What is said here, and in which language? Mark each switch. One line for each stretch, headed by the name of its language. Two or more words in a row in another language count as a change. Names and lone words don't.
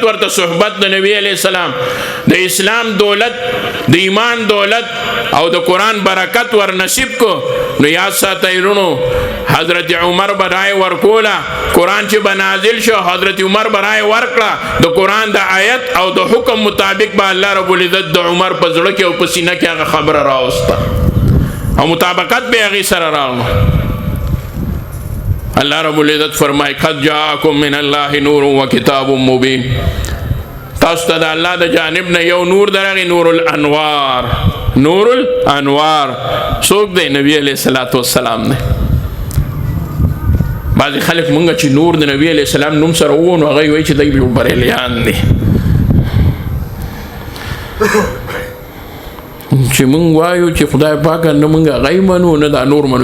Pashto: ورته صحبت د نبی علیه السلام د اسلام دولت د ایمان دولت او د قرآن برکت ور نصیب کو نو یاد ساتئ رونو حضرت عمر به رای ورکوله قرآن چې به نازل شو حضرت عمر به رای ورکړه د قرآن د آیت او د حکم مطابق به الله رب العزت د عمر په زړه کې او په سینه کې هغه خبره راوسته او مطابقت به هغې سره راغلو. اللہ رب العزت فرمائے
Arabic: قد جاءکم من اللہ نور و کتاب مبین،
Pashto: تاسو ته د الله د جانب نه یو نور درغی، نور الانوار. نور الانوار څوک دی؟ نبی علیہ الصلوۃ والسلام دی. بعضې خلک مونږ چې نور د نبی علیہ السلام نوم سره وو نو هغوی وایي چې دی یو بریلیان دی، چې مونږ وایو چې خدای پاکه نه مونږ هغوی منو نه دا نور منو.